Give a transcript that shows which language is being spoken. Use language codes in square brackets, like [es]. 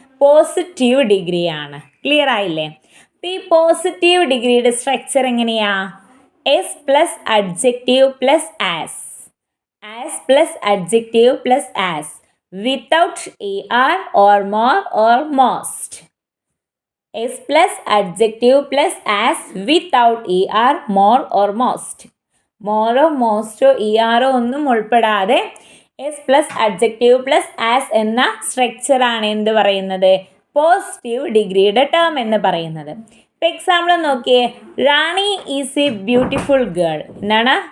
[ml] Positive ഡിഗ്രിയാണ്. Clear ആയില്ലേ? ഈ പോസിറ്റീവ് ഡിഗ്രിയുടെ സ്ട്രക്ചർ എങ്ങനെയാ? S plus adjective plus as. [en] As plus adjective plus as, without er or more or most. S plus adjective plus as without er, more or most. [ml] മോറോ മോസ്റ്റോ ഇആറോ ഒന്നും ഉൾപ്പെടാതെ S plus adjective plus as എന്ന സ്ട്രക്ചറാണ് എന്ത് പറയുന്നത്, positive ഡിഗ്രിയുടെ term എന്ന് പറയുന്നത്. ഇപ്പം example നോക്കിയേ, [en] Rani is a beautiful girl. [ml] എന്താണ്?